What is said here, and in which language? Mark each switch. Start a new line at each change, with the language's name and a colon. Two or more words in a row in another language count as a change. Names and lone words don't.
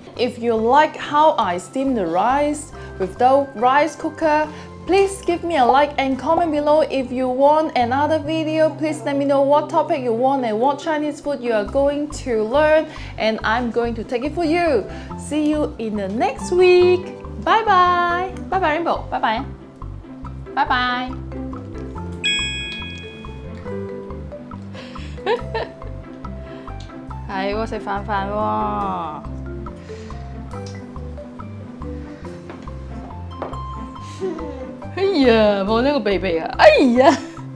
English: If you like how I steam the rice with the rice cooker, please give me a like and comment below. If you want another video, please let me know what topic you want and what Chinese food you are going to learn, and I'm going to take it for you. See you in the next week. Bye bye. Bye bye Rainbow. Bye bye. Bye bye.
Vietnamese: Hay quá,
Cantonese: 食飯飯喎。哎呀，望呢個鼻鼻啊！哎呀〜